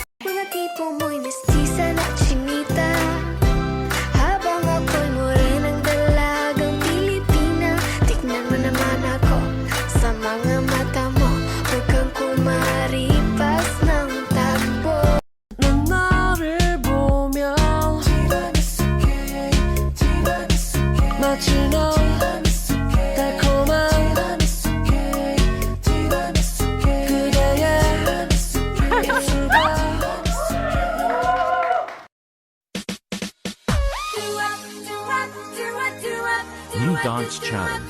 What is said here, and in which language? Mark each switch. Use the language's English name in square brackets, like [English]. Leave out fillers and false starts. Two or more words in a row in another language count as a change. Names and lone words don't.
[Filipino] Mga tipo mo'y mestiza na chinita, habang ako'y morenang dalagang Pilipina. Tignan mo naman ako sa mga mata mo, huwag kang kumaripas ng takbo. [Korean] 넌 나를 보면 마치 너 달콤한 그대의 입술과 [English] New Dance Challenge.